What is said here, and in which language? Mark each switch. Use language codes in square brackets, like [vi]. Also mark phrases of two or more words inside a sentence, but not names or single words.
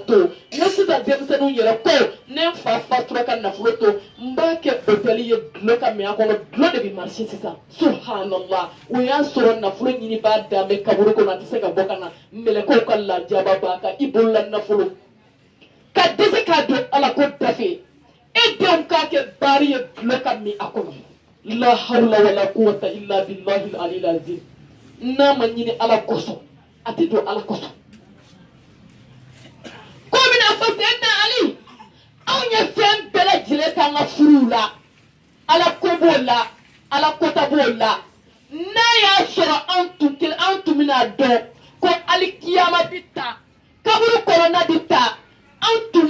[bm] to ne sisan denmisɛnninw yɛrɛ ko ne n fa fatura ka nafolo to n b'a kɛ hôtel ye dulɔ ka min a kɔnɔ dulɔ de bɛ marché sisan subhanallah o y'a sɔrɔ nafolo ɲini b'a danbe kaburu kɔnɔ a tɛ se ka bɔ ka na mɛlɛkɛw ka lajaba b'a kan i bolola nafolo ka dɛsɛ k'a don ala ko dafe e denw k'a kɛ baari ye dulɔ ka min a kɔnɔ [ar] لا حول ولا قوة إلا بالله العلي العظيم [bm] n'a ma ɲini ala kosɔn a tɛ don ala kosɔn ko bɛna fɔ Seydina Ali anw ye fɛn bɛɛ lajɛlen k'an ka furuw la ala ko b'o la ala kota b'o la n'a y'a sɔrɔ anw tun bɛna dɔn ko alikiyama bɛ ta kaburu kɔnɔna bɛ ta anw tun